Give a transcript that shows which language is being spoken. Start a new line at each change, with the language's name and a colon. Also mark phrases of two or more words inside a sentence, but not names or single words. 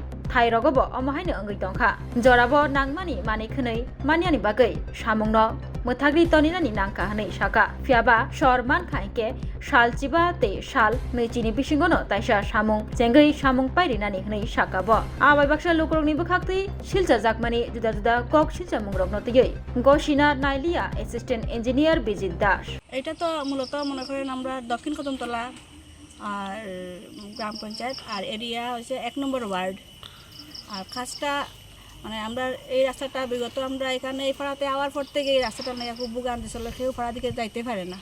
Kok Borok: Thairogo bo omohaino ongoi tongkha jorabo nangmani mani khwnei maniani bagai Samung no muthagri toninani nangkha hnei saka fiaba sor mankha hingke salchiba tei sal neichini bisingono taisa Samung chengai Samung pairinani hnei saka bo abai baksa Lukurogni bukhaktei Silchakmani juda kok Silchakha rokno tei gosina nailia
English: Assistant Engineer
Kok Borok: Bijit Das
Bangla: এটা তো মূলত মনে করেন আমরা দক্ষিণ কদমতলা আর গ্রাম পঞ্চায়েত আর এরিয়া হচ্ছে 1 নম্বর ওয়ার্ড আর কাজটা মানে আমরা এই রাস্তাটা বিগত আমরা এখানে এই পাড়াতে আওয়ার পর থেকে এই রাস্তাটা নিয়ে খুব ভোগান্তি ছিল কেউ পাড়া দিকে যাইতে পারে না